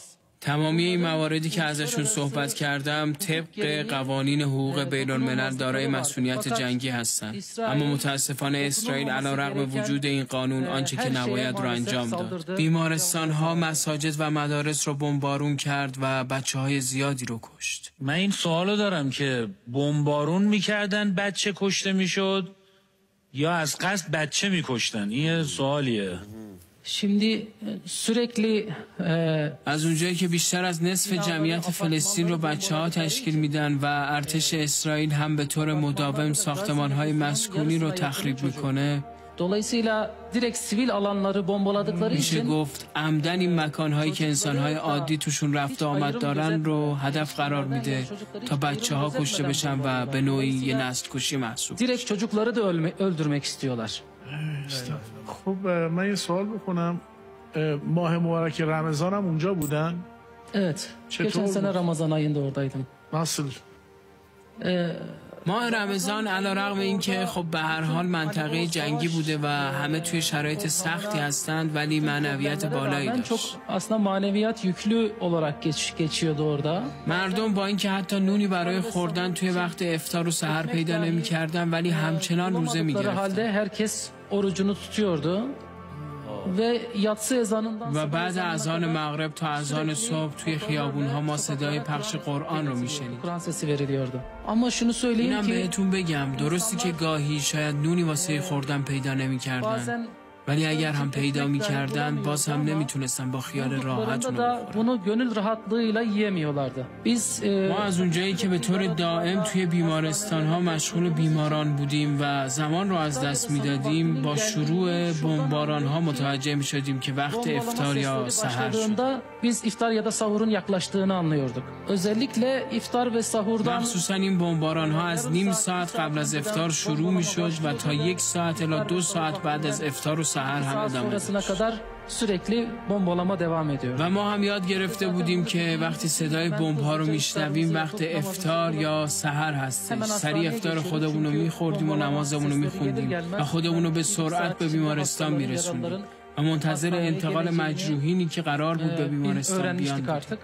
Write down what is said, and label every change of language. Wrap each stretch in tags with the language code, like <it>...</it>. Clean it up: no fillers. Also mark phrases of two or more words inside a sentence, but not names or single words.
<fa>تمامی این مواردی که ازشون صحبت کردم طبق قوانین حقوق بین الملل دارای مسئولیت جنگی هستند، اما متاسفانه اسرائیل علیرغم وجود این قانون آنچه که نباید رو انجام داد. بیمارستان‌ها، مساجد و مدارس رو بمبارون کرد و بچه‌های زیادی رو کشت. من این سوالو دارم که بمبارون میکردن بچه کشته میشد یا از قصد بچه میکشتن؟ این سوالیه.</fa> <tr>Şimdi sürekli</tr> <fa>از اونجایی که بیشتر از نصف جمعیت فلسطین رو بچه‌ها تشکیل میدن و ارتش اسرائیل هم به طور مداوم ساختمان‌های مسکونی رو تخریب میکنه،</fa> <tr>dolayısıyla direkt sivil alanları bombaladıkları</tr> <fa>میشه</fa> <tr>için</tr> <fa>گفت عمدن این مکان‌هایی که انسان‌های عادی توشون رفت آمد دارن رو هدف قرار میده تا بچه‌ها کشته بشن و به نوعی یه نسل کشی محسوب.</fa> <tr>direkt çocukları da öldürmek istiyorlar.</tr> <fa>خب من یه سوال بکنم. ماه مبارک رمضان هم اونجا بودن؟</fa> <tr>Evet. Geçen sene Ramazan ayında oradaydım. nasıl؟</tr> <fa>ماه رمضان علیرغم اینکه خب به هر حال منطقه جنگی بوده و همه توی شرایط سختی هستند ولی معنویت بالایی داشت.</fa> <tr>aslında maneviyat yüklü olarak geçiyordu orada.</tr> <fa>مردم با اینکه حتی نونی برای خوردن توی وقت افطار و سحر پیدا نمی‌کردن ولی همچنان روزه می‌گرفتند.</fa> <tr>halde herkes orucunu tutuyordu. ve yatsı ezanından</tr> <fa>و بعد اذان مغرب تا اذان صبح توی خیابون‌ها ما صدای پخش قرآن رو می‌شنیدیم.</fa> <tr>Kur'an sesi veriliyordu. Ama şunu söyleyeyim</tr> <fa>اینم</fa> <tr>ki</tr> <fa>بهتون بگم درستی که گاهی شاید نونی واسه خوردن پیدا نمی‌کردن ولی اگر هم پیدا می‌کردن باز هم نمیتونستن با خیال راحت اونو بخورن.</fa> <tr>bunu gönül rahatlığıyla yiyemiyorlardı. Biz</tr> <fa>ما از اونجایی که به طور دائم توی بیمارستان‌ها مشغول بیماران بودیم و زمان رو از دست میدادیم با شروع بمباران‌ها متوجه می‌شدیم که وقت افطار یا سحر شد.</fa> <tr>biz iftar ya da sahurun yaklaştığını anlıyorduk. Özellikle iftar ve sahurdan</tr> <fa>مخصوصا این بمباران‌ها از نیم ساعت قبل از افطار شروع می‌شد و تا 1 ساعت الی 2 ساعت بعد از افطار و سحر هم ادامه داشت.</fa> <tr>sürekli bombalama devam ediyor.</tr> <fa>و ما هم یاد گرفته بودیم که وقتی صدای بمب‌ها رو میشنویم وقت افطار یا سحر هستش. سریع افطار خودمون رو می‌خوردیم و نمازمون رو می‌خوندیم و خودمون رو به سرعت به بیمارستان می‌رسوندیم و منتظر انتقال مجروحینی که قرار بود به بیمارستان بیان بودیم.</fa>